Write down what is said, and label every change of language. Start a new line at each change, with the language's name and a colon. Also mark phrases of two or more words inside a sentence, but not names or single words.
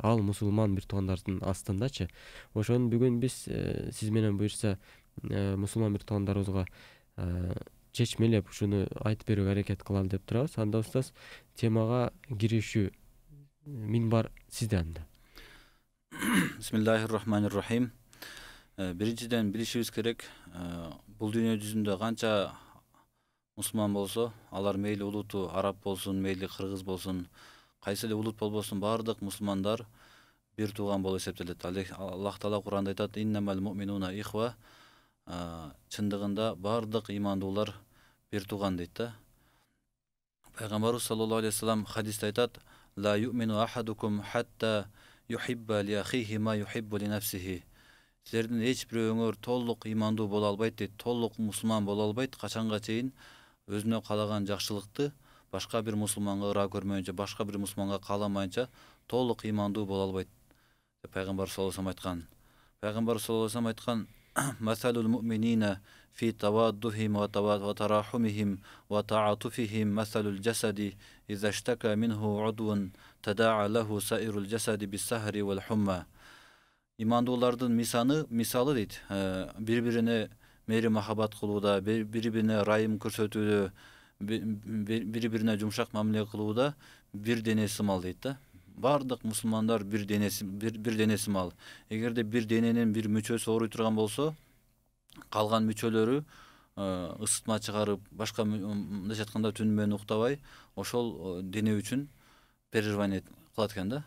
Kyrgyz: Ал мусулман бир туугандардын астындачы. Ошону бүгүн биз сиз менен буйрса мусулман бир туугандарыбызга чечмелеп ушуну айтып берүүгө аракет кылалы деп турабыз. Анда устаз темага киришүү минбар сизде анда.
Arabic: بسم الله الرحمن الرحيم.
Kyrgyz: Биринчиден билишибиз керек, бул дүйнө жүзүндө канча мусулман болсо, алар мейли улуту араб болсун, мейли кыргыз болсун, кайсы эле улут болбосун, баардык мусулмандар бир тууган болуп эсептелет. Аллах Таала Кур'анда айтат:
Arabic: "إنما المؤمنون إخوة".
Kyrgyz: Чындыгында баардык имандуулар бир тууган дейт да. Пайгамбарыбыз
Arabic: صلى الله عليه وسلم
Kyrgyz: хадисте айтат:
Arabic: "لا يؤمن أحدكم حتى يحب لأخيه ما يحب لنفسه".
Kyrgyz: Силердин эч бирөөңөр толук имандуу боло албайт дейт, толук мусулман боло албайт качанга чейин өзүнө каалаган жакшылыкты башка бир мусулманга ыраа көрмөйүнчө, башка бир мусулманга кааламайынча толук имандуу боло албайт деп Пайгамбар
Arabic: صلى الله عليه وسلم
Kyrgyz: айткан.
Arabic: Пайгамбар صلى الله عليه وسلم айткан: "مثل المؤمنين في توادهم وتراحمهم وتعاطفهم مثل الجسد إذا اشتكى منه عضو تداعى له سائر الجسد بالسهر والحمى".
Kyrgyz: Имандуулардын мисалы дейт, бири-бирине мейри махаббат кылууда, бири-бирине ырайым көрсөтүүдө, бири-бирине жумшак мамиле кылууда бир дене сымал дейт да. Баардык мусулмандар бир дене сымал. Эгерде бир дененин бир мүчөсү ооруй турган болсо, калган мүчөлөрү ысытма чыгарып, башка мындайча айтканда түнү менен уктабай, ошол дене үчүн переживание кылат экен да.